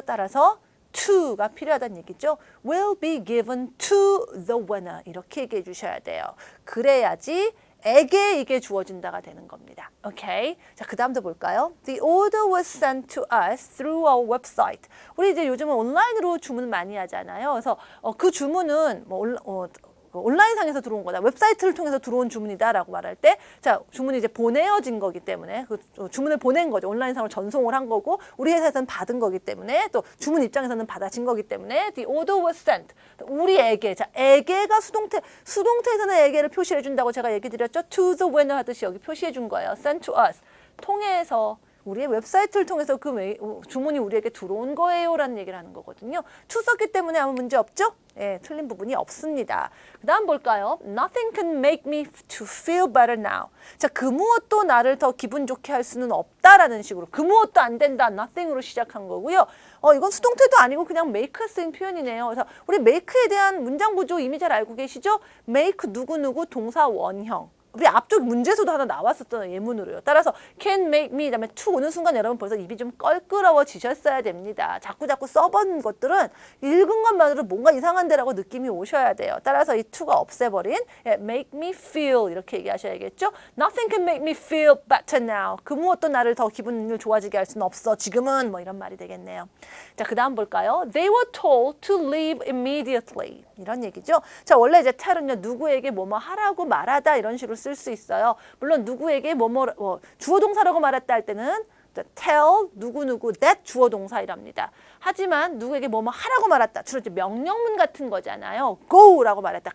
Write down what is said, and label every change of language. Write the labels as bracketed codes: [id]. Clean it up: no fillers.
[ko] 따라서 to가 필요하다는 얘기죠. [en] will be given to the winner [ko] 이렇게 얘기해 주셔야 돼요. 그래야지 에게 이게 주어진다가 되는 겁니다. 오케이. 자, 그 다음도 볼까요? [en] The order was sent to us through our website. [ko] 우리 이제 요즘은 온라인으로 주문 많이 하잖아요. 그래서 그 주문은 온라인상에서 들어온 거다. 웹사이트를 통해서 들어온 주문이다라고 말할 때, 자, 주문이 이제 보내어진 거기 때문에 그 주문을 보낸 거죠. 온라인상으로 전송을 한 거고 우리 회사에서는 받은 거기 때문에 또 주문 입장에서는 받아진 거기 때문에 [en] the order was sent. [ko] 우리에게, 자, 에게가 수동태에서는 에게를 표시해 준다고 제가 얘기 드렸죠. [en] to the winner [ko] 하듯이 여기 표시해 준 거예요. [en] sent to us. [ko] 통해서 우리의 웹사이트를 통해서 그 주문이 우리에게 들어온 거예요 라는 얘기를 하는 거거든요. to 썼기 때문에 아무 문제 없죠? 예, 틀린 부분이 없습니다. 그 다음 볼까요? [en] Nothing can make me to feel better now. [ko] 자, 그 무엇도 나를 더 기분 좋게 할 수는 없다라는 식으로 그 무엇도 안 된다, nothing으로 시작한 거고요. 이건 수동태도 아니고 그냥 make 쓰인 표현이네요. 그래서 우리 make에 대한 문장 구조 이미 잘 알고 계시죠? make 누구누구 동사 원형. 우리 앞쪽 문제에서도 하나 나왔었잖아요. 예문으로요. 따라서 [en] can make me [ko] 다음에 to 오는 순간 여러분 벌써 입이 좀 껄끄러워지셨어야 됩니다. 자꾸 써본 것들은 읽은 것만으로 뭔가 이상한데라고 느낌이 오셔야 돼요. 따라서 이 to가 없애버린 [en] make me feel [ko] 이렇게 얘기하셔야겠죠. [en] Nothing can make me feel better now. [ko] 그 무엇도 나를 더 기분을 좋아지게 할 수는 없어. 지금은 뭐 이런 말이 되겠네요. 자, 그 다음 볼까요? [en] They were told to leave immediately. [ko] 이런 얘기죠. 자, 원래 이제 tell은요 누구에게 뭐뭐 하라고 말하다 이런 식으로 쓸 수 있어요. 물론 누구에게 주어 동사라고 말했다 할 때는 tell 누구누구 that 주어 동사이랍니다. 하지만 누구에게 뭐뭐 하라고 말했다. 주로 이제 명령문 같은 거잖아요. go라고 말했다.